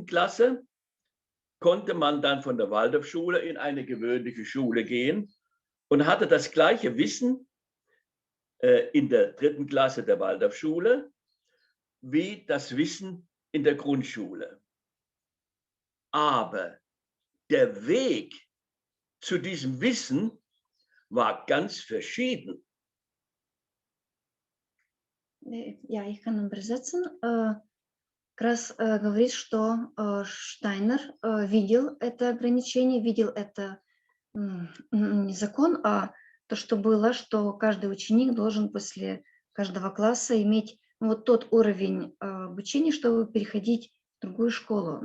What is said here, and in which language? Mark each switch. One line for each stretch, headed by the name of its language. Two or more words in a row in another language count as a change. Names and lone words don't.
German: Klasse, konnte man dann von der Waldorfschule in eine gewöhnliche Schule gehen und hatte das gleiche Wissen in der 3. Klasse der Waldorfschule wie das Wissen in der Grundschule. Aber der Weg zu diesem Wissen war ganz verschieden.
Russian: Я их конобразацин как раз говорит, что Штайнер видел это ограничение, видел это не закон, а то, что было, что каждый ученик должен после каждого класса иметь вот тот уровень обучения, чтобы переходить в другую школу.